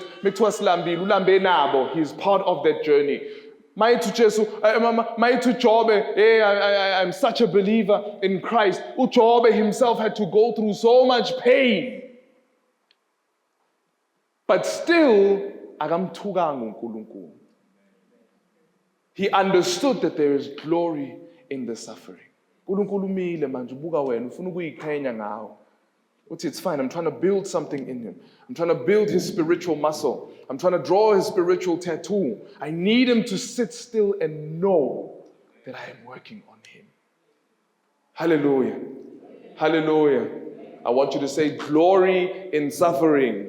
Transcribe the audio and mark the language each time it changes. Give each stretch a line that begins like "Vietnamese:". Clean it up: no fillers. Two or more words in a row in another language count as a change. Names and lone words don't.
Zulu: Bekuthiwa silambile ulambe nabo.
English: He is part of that journey. Maitu Jesu, maitu Jobe, I'm such a believer in Christ. Jobe himself had to go through so much pain. But still,
Zulu: akamthukanga uNkulunkulu.
English: He understood that there is glory in the suffering.
Zulu: uNkulunkulu umile manje ubuka wena ufuna ukuyiqhenya ngawo.
English: It's fine, I'm trying to build something in him. I'm trying to build his spiritual muscle. I'm trying to draw his spiritual tattoo. I need him to sit still and know that I am working on him. Hallelujah. Hallelujah. I want you to say, glory in suffering.